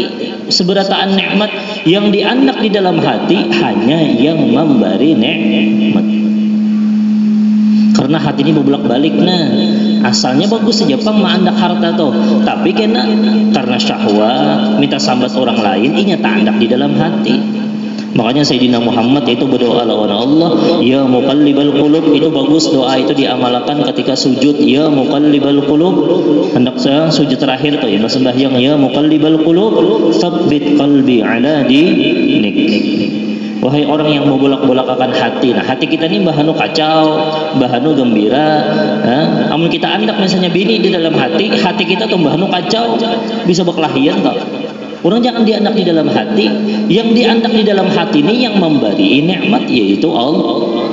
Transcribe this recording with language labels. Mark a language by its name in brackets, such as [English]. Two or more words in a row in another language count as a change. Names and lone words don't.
[Indonesian] Seberataan nikmat yang diandak di dalam hati hanya yang memberi nikmat. Karena hati ini berbolak-balik, [Banjar] asalnya bagus saja pang maandak harta tuh, [Indonesian] tapi karena syahwat minta sambat orang lain, [Banjar] inya tak andak [Indonesian] di dalam hati. Makanya Sayyidina Muhammad itu berdoa lawan Allah, [Arabic] يا مقلب القلوب. [Indonesian] Itu bagus doa itu diamalkan ketika sujud, [Arabic] يا مقلب القلوب. [Indonesian] Hendak saya sujud terakhir tuh ya sembahyang, [Arabic] يا مقلب القلوب ثبت قلبي على دينك. [Indonesian] Wahai orang yang membolak-bolakakan hati. Nah, hati kita ini [Banjar] bahanu kacau, bahanu gembira. [Indonesian] Amun kita andak misalnya bini di dalam hati kita tuh bahanu kacau, bisa berkelahian tak? Orang jangan diandak di dalam hati. Yang diandak di dalam hati ini yang memberi nikmat yaitu Allah.